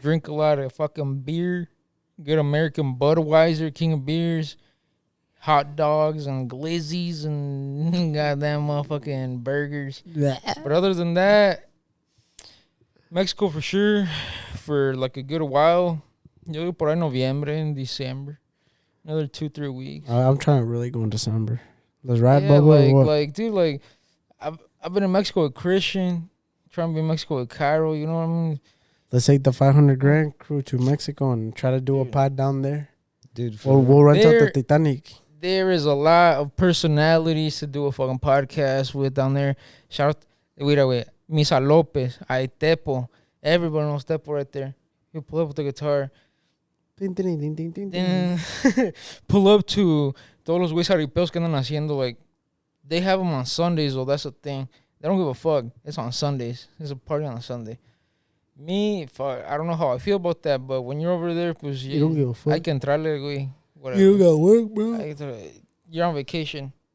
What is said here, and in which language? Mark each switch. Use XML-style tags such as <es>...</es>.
<en>Drink a lot of fucking beer. Good American Budweiser, king of beers. Hot dogs and glizzies and goddamn motherfucking burgers. But other than that, Mexico for sure. For like a good while.</en> <es>Yo por ahí noviembre</es> <en>and December. Another 2-3 weeks. I'm trying to really go in December. Let's ride, Bubba. Like, dude, like, I've been in Mexico with Christian. Trying to be in Mexico with Cairo, you know what I mean? Let's take the 500 grand crew to Mexico and try to do a pod down there. dude. We'll rent out the There- Titanic. There is a lot of personalities to do a fucking podcast with down there. Shout out, wait, Misa Lopez, Tepo. Everybody knows Tepo right there. He'll pull up with the guitar. Ding, ding, ding, ding, ding, ding. Then pull up to</en> <es>todos los güeyes jaripeos que andan haciendo.</es> <en>Like, they have them on Sundays, though. That's the thing. They don't give a fuck. It's on Sundays. It's a party on a Sunday. Me, fuck, I don't know how I feel about that, but when you're over there, pues, You don't give a fuck. I can</en> <es>entrarle, güey.</es> <en>Whatever. You got work, bro. You're on vacation.</en>